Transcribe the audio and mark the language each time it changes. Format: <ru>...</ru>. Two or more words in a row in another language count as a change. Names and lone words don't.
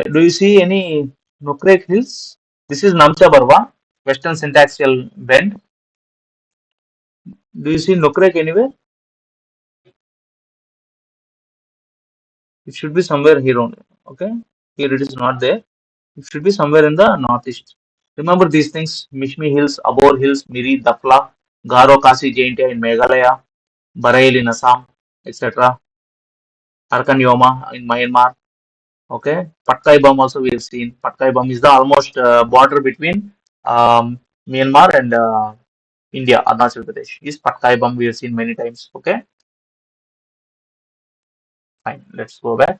<en>Do you see any Nokrek hills? This is Namcha Barwa, Western Syntaxial Bend. Do you see Nokrek anywhere? It should be somewhere here only. Okay. Here it is not there. It should be somewhere in the northeast. Remember these things: Mishmi Hills, Abor Hills, Miri, Dafla, Garo Kasi Jaintia in Meghalaya, Barail in Assam, etc. Arkan Yoma in Myanmar. Okay, Patkai Bum also we have seen. Patkai Bum is the almost border between Myanmar and India, Arunachal Pradesh. Is Patkai Bum we have seen many times. Okay, fine. Let's go back.</en>